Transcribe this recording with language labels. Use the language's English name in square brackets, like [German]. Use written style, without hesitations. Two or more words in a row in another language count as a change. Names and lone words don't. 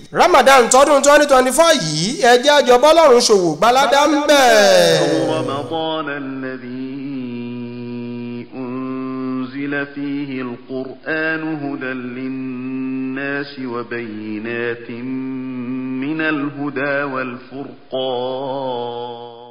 [Yoruba] Ramadan tọdún 2024 yìí ẹ jẹ́ a jọ bọ́lọ́run ṣòwò gbaládá ń bẹ̀. [Arabic] فيه القرآن هدى للناس وبينات من الهدى والفرقان